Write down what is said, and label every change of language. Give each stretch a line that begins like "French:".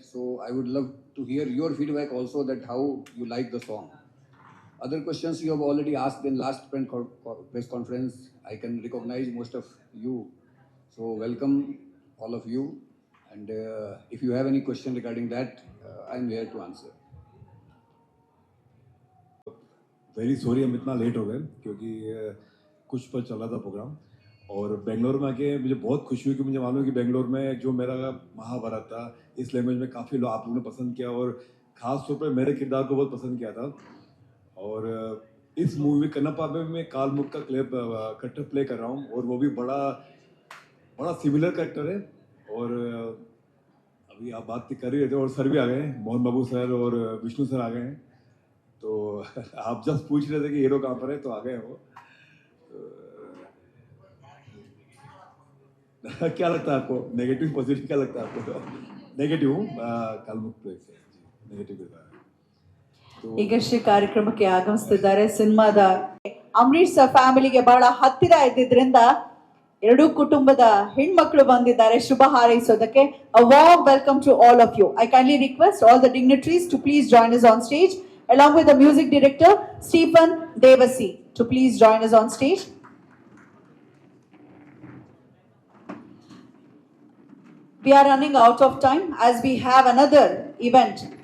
English: So I would love to hear your feedback also, that how you like the song. Other questions you have already asked in last press conference. I can recognize most of you. So welcome all of you. And if you have any question regarding that, I'm here to answer.
Hindi: Very sorry हम इतना late हो गए क्योंकि कुछ पर चल रहा था प्रोग्राम, और बेंगलोर में आके मुझे बहुत खुशी हुई कि मुझे मालूम है कि बेंगलोर में जो मेरा महाभारत था इस लैंग्वेज में काफ़ी लोग आप लोगों ने पसंद किया, और ख़ास तौर पर मेरे किरदार को बहुत पसंद किया था। और इस मूवी में कन्नप्पा में मैं कालमुख का करेक्टर प्ले कर रहा हूँ, और वो भी बड़ा सिमिलर करेक्टर है। और अभी आप बात कर ही रहे थे, और सर भी आ गए हैं, मोहन बाबू सर और विष्णु सर आ गए हैं। तो आप जस्ट पूछ रहे थे कि हीरो कहाँ पर है, तो आ गए वो। तो क्या लगता है आपको, नेगेटिव पॉजिटिव क्या लगता है आपको? नेगेटिव कालमुख प्लेस नेगेटिव है।
Kannada: ಈಗ ಶ್ರೀ ಕಾರ್ಯಕ್ರಮಕ್ಕೆ ಆಗಮಿಸ್ತಿದ್ದಾರೆ. ಸಿನಿಮಾದ ಅಂಬರೀಶ್ ಸರ್ ಫ್ಯಾಮಿಲಿಗೆ ಬಹಳ ಹತ್ತಿರ ಇದ್ದಿದ್ರಿಂದ ಎರಡೂ ಕುಟುಂಬದ ಹೆಣ್ಮಕ್ಳು ಬಂದಿದ್ದಾರೆ ಶುಭ ಹಾರೈಸೋದಕ್ಕೆ.
English: A warm welcome to all of you. I kindly request all the dignitaries to please join us on stage, along with the music director Stephen Devasi to please join us on stage. We are running out of time as we have another event.